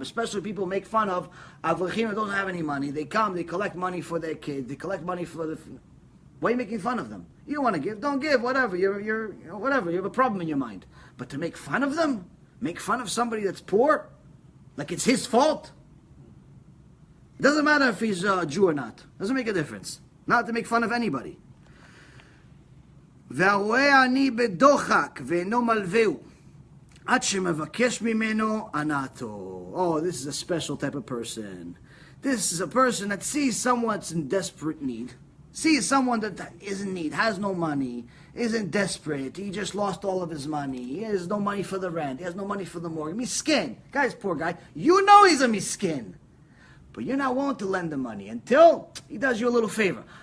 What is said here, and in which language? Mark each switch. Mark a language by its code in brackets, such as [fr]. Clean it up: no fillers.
[en] Especially people make fun of avrechim that don't have any money. They come, they collect money for their kids. They collect money for the... Why are you making fun of them? You don't want to give, don't give, whatever. You're whatever. You have a problem in your mind. But to make fun of them? Make fun of somebody that's poor? Like it's his fault? It doesn't matter if he's a Jew or not. Doesn't make a difference. Not to make fun of anybody. [he] והרואה אני בדוחק ואינו מלווהו עד שמבקש ממנו הנאתו. [en] Oh, this is a special type of person. This is a person that sees someone that's in desperate need. Sees someone that is in need, has no money, isn't desperate, he just lost all of his money, he has no money for the rent, he has no money for the mortgage. Miskin. Guy's poor guy. You know he's a miskin. But you're not willing to lend him money until he does you a little favor.